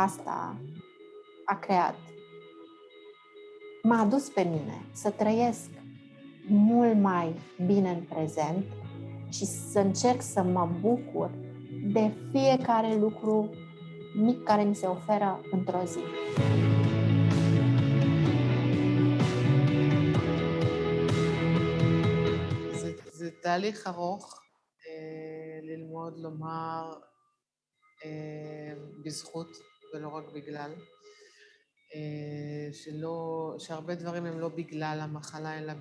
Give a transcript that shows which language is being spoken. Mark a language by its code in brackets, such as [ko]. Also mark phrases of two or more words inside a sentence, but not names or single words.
[ro] Și asta a creat m-a adus pe mine să trăiesc mult mai bine în prezent și să încerc să mă bucur de fiecare lucru mic care mi se oferă într-o zi. [he] זה תהליך ארוך ללמוד לומר בזכות ולא רק בגלל, שהרבה דברים הם לא בגלל המחלה אלא